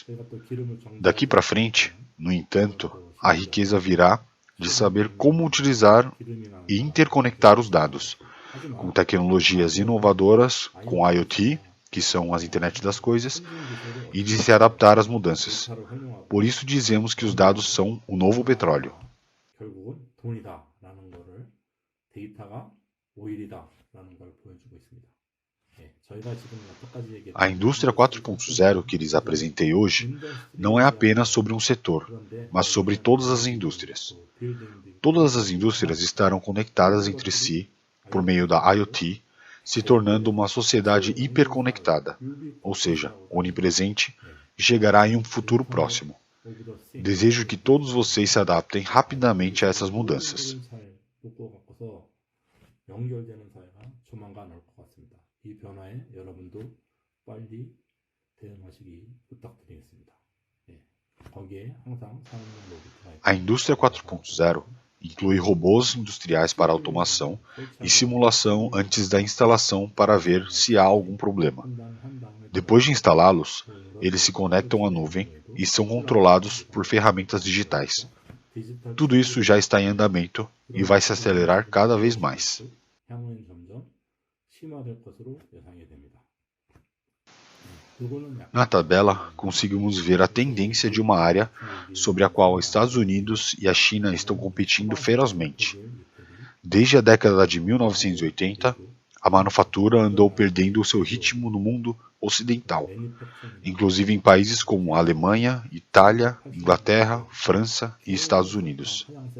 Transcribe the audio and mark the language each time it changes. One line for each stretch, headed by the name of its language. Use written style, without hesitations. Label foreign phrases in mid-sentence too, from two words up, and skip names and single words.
Portuguese: Daqui para frente, no entanto, a riqueza virá de saber como utilizar e interconectar os dados, com tecnologias inovadoras, com IoT, que são as internet das coisas, e de se adaptar às mudanças. Por isso dizemos que os dados são o novo petróleo.
Korean: 결국은 돈이다라는 거를 데이터가 오일이다라는 걸 보여주고 있습니다. 저희가 지금 여태까지 얘기했던
Portuguese: A indústria 4.0 que lhes apresentei hoje não é apenas sobre um setor, mas sobre todas as indústrias. Todas as indústrias estarão conectadas entre si por meio da IoT, se tornando uma sociedade hiperconectada, ou seja, onipresente, e chegará em um futuro próximo. Desejo que todos vocês se adaptem rapidamente a essas mudanças.
Korean: 연결되는 사회가 조만간 올 것 같습니다. 이 변화에 여러분도 빨리 대응하시기 부탁드리겠습니다. 거기에 항상 산업용 로봇가
Portuguese: A indústria 4.0 Inclui robôs industriais para automação e simulação antes da instalação para ver se há algum problema. Depois de instalá-los, eles se conectam à nuvem e são controlados por ferramentas digitais. Tudo isso já está em andamento e vai se acelerar cada vez mais.
Korean: 향후엔 점점 심화될 것으로 예상이 됩니다.
Portuguese: Na tabela, conseguimos ver a tendência de uma área sobre a qual os Estados Unidos e a China estão competindo ferozmente. Desde a década de 1980, a manufatura andou perdendo o seu ritmo no mundo ocidental, inclusive em países como a Alemanha, Itália, Inglaterra, França e Estados Unidos.